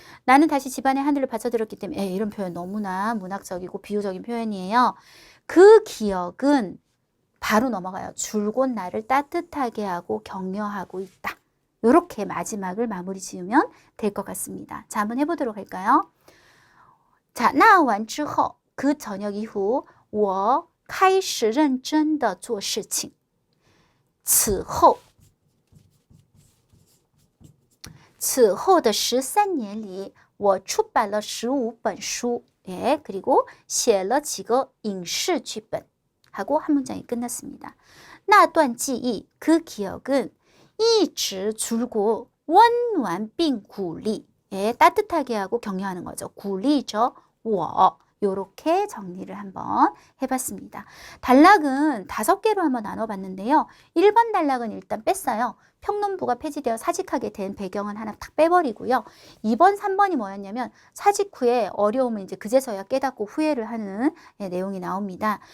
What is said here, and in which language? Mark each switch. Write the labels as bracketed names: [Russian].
[Korean] 나는 다시 집안의 하늘을 받쳐들였기 때문에, 예, 이런 표현 너무나 문학적이고 비유적인 표현이에요. 그 기억은 바로 넘어가요. 줄곧 나를 따뜻하게 하고 격려하고 있다. 이렇게 마지막을 마무리 지으면 될 것 같습니다. 자, 한번 해보도록 할까요? [Chinese] 자, 那完之后, [Korean] 그 저녁 이후 [Chinese] 我开始认真地做事情. 此后的13年里, 我出版了15本书. [Korean] 예, 그리고 [Chinese] 写了几个影视剧本. [Korean] 하고 한 문장이 끝났습니다. [Chinese] 那段记忆, [Korean] 그 기억은 [Chinese] 一直줄곧 温暖并鼓励. [Korean] 예, 따뜻하게 하고 격려하는 거죠. [Chinese] 鼓励着我. [Korean] 요렇게 정리를 한번 해봤습니다. 단락은 5개로 한번 나눠봤는데요. 1번 단락은 일단 뺐어요. 평론부가 폐지되어 사직하게 된 배경은 하나 딱 빼버리고요. 2번, 3번이 뭐였냐면 사직 후에 어려움을 이제 그제서야 깨닫고 후회를 하는 내용이 나옵니다.